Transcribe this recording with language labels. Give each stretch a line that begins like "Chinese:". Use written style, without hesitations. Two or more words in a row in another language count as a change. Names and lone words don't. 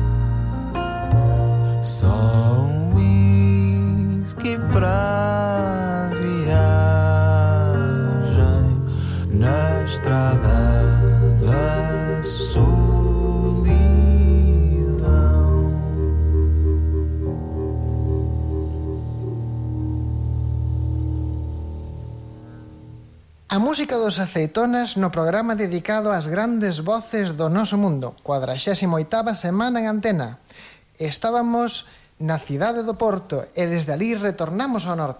Portuguese: Só um whisky pra viagem na estrada da solidão.
Galician: A música dos Aceitonas no programa dedicado ás grandes voces do noso mundo, 48ª semana en antena. Estábamos na cidade do Porto e desde ali retornamos ao norte.